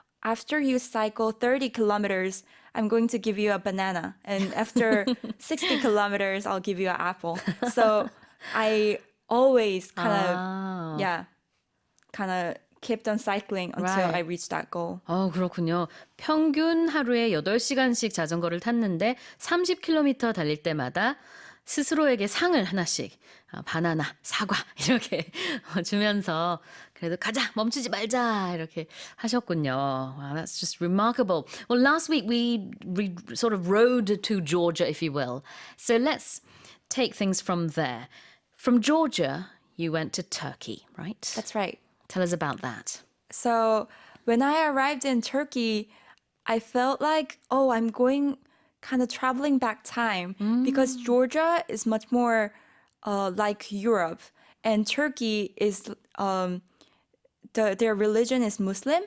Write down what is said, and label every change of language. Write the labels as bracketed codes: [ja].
[en] After you cycle 30 kilometers, I'm going to give you a banana. And after 60 kilometers, I'll give you an apple. So I always kind of, kind of kept on cycling until Right. I reached that goal. [ko] 그렇군요. 평균 하루에 8시간씩 자전거를 탔는데 30km 달릴 때마다 스스로에게 상을 하나씩 바나나, 사과 이렇게 주면서 그래도 가자, 멈추지 말자 이렇게 하셨군요. [en] Wow, that's just remarkable. Well, last week we sort of rode to Georgia, if you will. So let's take things from there. From Georgia, you went to Turkey, right? That's right. Tell us about that. So when I arrived in Turkey, I felt like, oh, I'm going kind of traveling back time because Georgia is much more like Europe, and Turkey is their religion is Muslim,